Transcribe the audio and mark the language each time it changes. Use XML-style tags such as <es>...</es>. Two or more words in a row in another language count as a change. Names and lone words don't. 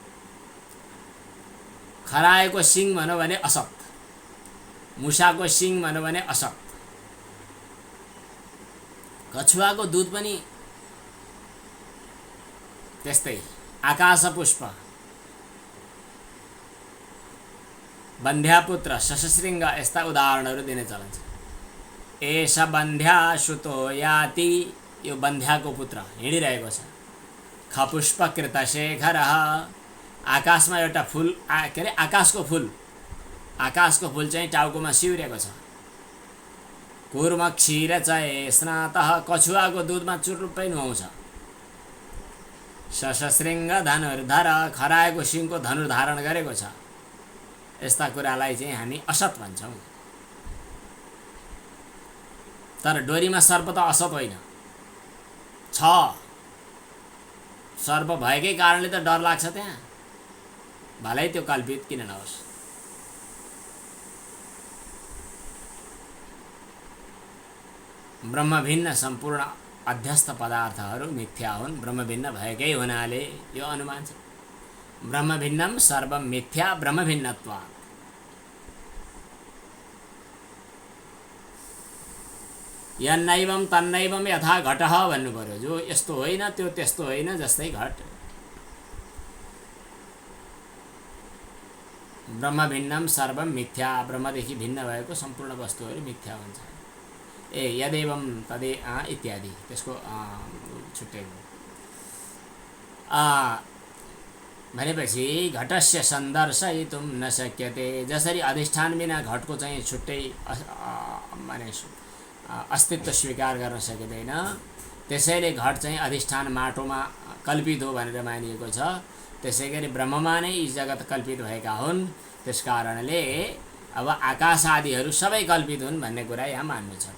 <ne>कसैले पनि खराएको सिङ भन्यो भने असत, मुसाको सिङ भन्यो भने असत। कछुवाको दुध पनि त्यस्तै। आकाश पुष्प, बन्ध्यापुत्र, शशशृङ्ग यस्ता उदाहरणहरू दिने चलन छ।</ne> <sa>एष बन्ध्या सुतो याति,</sa> <ne>यो बन्ध्याको पुत्र हिँडिरहेको छ।</ne> <sa>खपुष्पकृत शेखर,</sa> <ne>आकाशमा एउटा फुल के अरे आकाशको फुल चाहिँ टाउकोमा सिउरेको छ।</ne> <sa>कुर्म क्षीर चये स्नातः,</sa> <ne>कछुवाको दुधमा चुरुप्पै नुहाउँछ।</ne> <sa>शशशृङ्ग धनुर्धर,</sa> <ne>खराएको सिङको धनुर धारण गरेको छ। यस्ता कुरालाई चाहिँ हामी असत भन्छौँ। तर डोरीमा सर्प त असत होइन छ। सर्प भएकै कारणले त डर लाग्छ त्यहाँ, भलै त्यो कल्पित किन नहोस्। ब्रह्मभिन्न सम्पूर्ण अध्यस्थ पदार्थहरू मिथ्या हुन्। ब्रह्मभिन्न भएकै हुनाले यो अनुमान छ।</ne> <sa>ब्रह्मभिन्नम सर्वम मिथ्या ब्रह्मभिन्नत्वात्। यन्नैवं तन्नैवं यथा घटः</sa> <ne>भन्नु पर्यो। जो यस्तो होइन त्यो त्यस्तो होइन जस्तै घट।</ne> <sa>ब्रह्मभिन्नम सर्वम मिथ्या,</sa> <ne>ब्रह्मदेखि भिन्न भएको सम्पूर्ण वस्तुहरू मिथ्या हुन्छ।</ne> <sa>यदेवं तदे</sa> <ne>इत्यादि त्यसको छुट्टै हो।</ne> <sa>भनेपछि घटस्य सन्दर्शयितुं न शक्यते,</sa> <ne>जसरी अधिष्ठान बिना घटको चाहिँ छुट्टै माने अस्तित्व स्वीकार गर्न सकिँदैन, त्यसैले घट चाहिँ अधिष्ठान माटोमा कल्पित हो भनेर मानिएको छ। त्यसै गरी ब्रह्ममा नै यी जगत कल्पित भएका हुन्। त्यस कारणले अब आकाश आदिहरू सबै कल्पित हुन् भन्ने कुरा यहाँ मान्नु छ।</ne>